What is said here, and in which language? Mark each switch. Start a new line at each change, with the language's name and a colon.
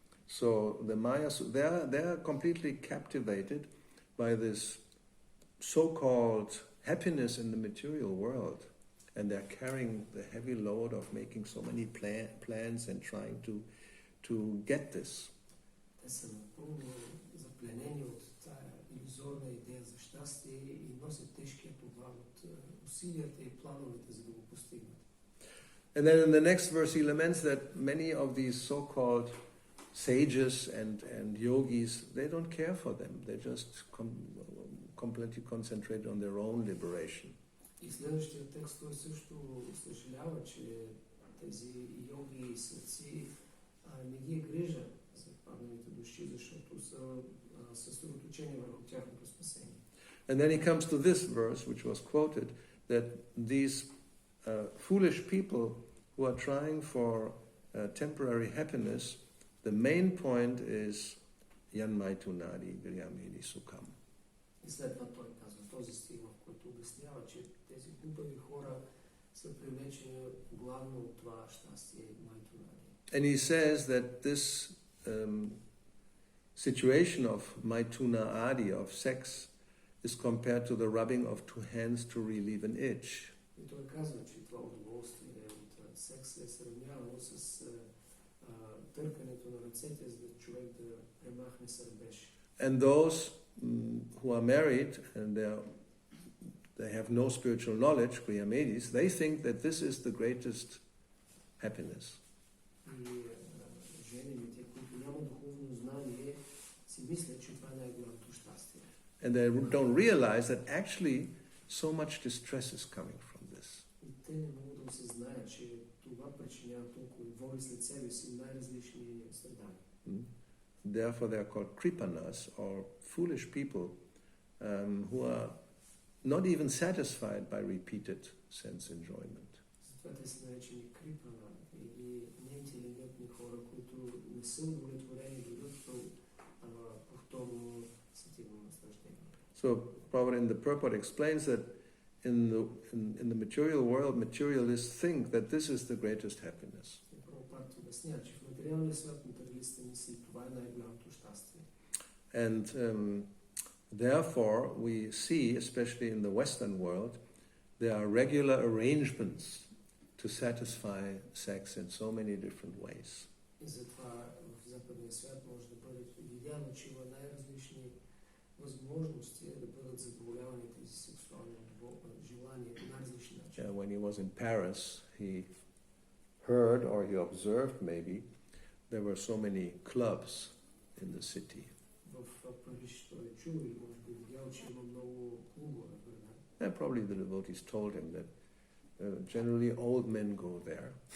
English: So the Maya, they are completely captivated by this so-called happiness in the material world, and they're carrying the heavy load of making so many plans and trying to get this.
Bulgarian: Те са напълно запленени от тая илюзорна идея за щастие и носят тежкия товар от усилията и плановете, за да го постигнат.
English: And then in the next verse he laments that many of these so-called sages and yogis, they don't care for them. They just completely concentrate on their own liberation.
Bulgarian: И следващия текст той също съжалява, че тези йоги и светци не ги е грижа за падналите души, защото са съсредоточени върху тяхното спасение.
English: And then he comes to this verse, which was quoted, that these foolish people who are trying for temporary happiness, the main point is
Sanskrit: Yan Maitunadi Viryamedi Sukham.
Bulgarian: И след това той казва този стих, в който обяснява, че тези глупави хора са привлечени главно от това щастие Майтунади.
English: And he says that this situation of Maituna Adi, of sex, is compared to the rubbing of two hands to relieve an itch.
Bulgarian: И той казва, че това удоволствие от секса е сравнявано с търкането на ръцете, за да човек да премахне сърбеж.
English: And those who are married and they have no spiritual knowledge, Kriyamedis, they think that this is the greatest happiness.
Bulgarian: И жените, които нямат духовно знание, си мислят, че това е най-голямото щастие.
English: And they don't realize that actually so much distress is coming from this.
Bulgarian: И те не могат да осъзнаят, че това причинява толкова и води след себе си най-различни страдания.
English: Therefore they are called kripanas, or foolish people who are not even satisfied by repeated sense enjoyment.
Bulgarian: Затова те са наречени крипана или неинтелигентни хора, които не са удовлетворени дори от повторно сетивно наслаждение.
English: So Prabhupada in the purport explains that in the material world, materialists think that this is the greatest happiness.
Bulgarian: И Прабхупад обяснява, че в материалния свят материалистите мислят, това е най-голямото щастие.
English: And therefore we see, especially in the Western world, there are regular arrangements to satisfy sex in so many different ways.
Bulgarian: И затова в западния свят може да бъде видяно, че има най-различни възможности да бъдат задоволявани тези сексуални желания по най-различни начини.
English: When he was in Paris, he heard, or he observed maybe, there were so many clubs in the city.
Bulgarian: В Париж той чул или може би видял, че има много клубове в града.
English: And probably the devotees told him that generally old men go there.